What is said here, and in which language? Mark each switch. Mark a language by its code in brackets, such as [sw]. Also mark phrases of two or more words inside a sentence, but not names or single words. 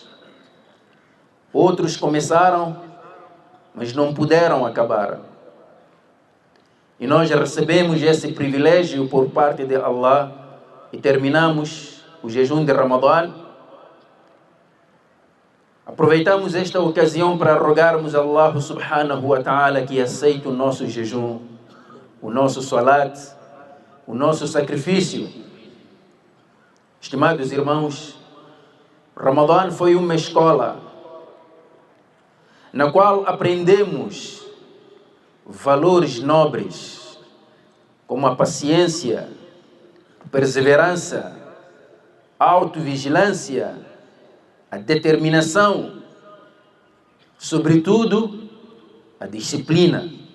[pt] Outros começaram, mas não puderam acabar. E nós recebemos esse privilégio por parte de Allah e terminamos o jejum de Ramadã. Aproveitamos esta ocasião para rogarmos a Allah [ar] سبحانه وتعالى [pt] que aceite o nosso jejum, o nosso salat, o nosso sacrifício. Estimados irmãos, Ramadã foi uma escola na qual aprendemos valores nobres, como a paciência, a perseverança, a autovigilância, a determinação, sobretudo a disciplina.